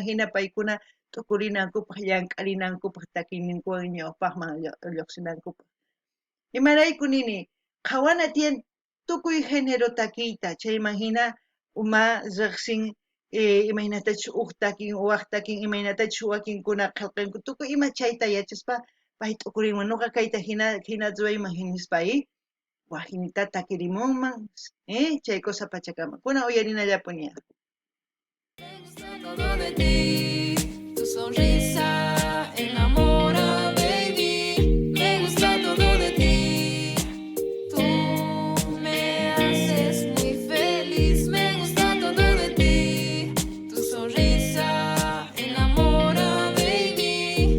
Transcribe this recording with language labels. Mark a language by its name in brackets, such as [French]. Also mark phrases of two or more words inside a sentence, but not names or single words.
[Quechua] hina paykuna t'ukurinankupaq llank'arinankupaq takinninkuwan ñawpaqman lluqsinankupaq imarayku nini qhawana tiyan tukuy género takiyta chayman hina uma riqsin imaynatachus huk takin waq takin imaynatachus wakinkuna qillqinku tukuy ima chayta yachaspa pay t'ukurinman nuqa kayta hina ruwayman hinispa wajinita takirimunman chay cosa pachakama kuna uyarinallapun ña. [Spanish] Me gusta todo de ti, tu sonrisa enamora, baby. Me gusta todo de ti, tú me haces muy feliz. Me gusta todo de ti, tu sonrisa enamora, baby.